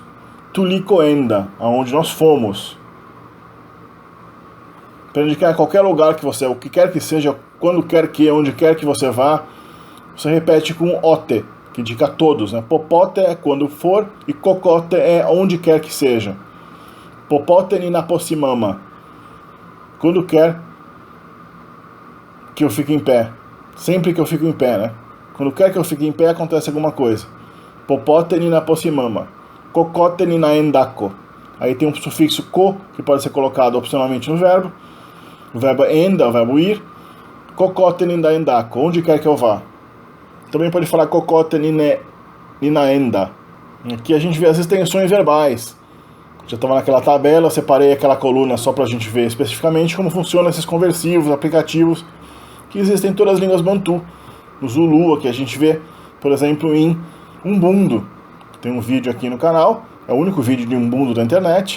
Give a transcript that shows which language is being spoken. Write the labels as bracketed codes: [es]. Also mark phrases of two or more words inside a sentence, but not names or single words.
[pt] Tulicoenda, aonde nós fomos. Para indicar qualquer lugar que você, o que quer que seja, quando quer que, onde quer que você vá, você repete com ote, que indica todos, né? Popote é quando for e cocote é onde quer que seja. [sw] Popote ni naposimama. [pt] Quando quer que eu fique em pé. Sempre que eu fico em pé, né? Quando quer que eu fique em pé, acontece alguma coisa. [sw] Popote ni naposimama. Kokote ni naendako. [pt] Aí tem um sufixo ko, que pode ser colocado opcionalmente no verbo. O verbo enda, o verbo ir. [sw] Kokote ni naendako, [pt] onde quer que eu vá. Também pode falar [sw] kokote ni naenda. [pt] Aqui a gente vê as extensões verbais. Já estava naquela tabela, eu separei aquela coluna só para a gente ver especificamente como funcionam esses conversivos, aplicativos, que existem em todas as línguas bantu. No Zulu, aqui a gente vê, por exemplo, em Umbundo. Tem um vídeo aqui no canal, é o único vídeo de Umbundo da internet.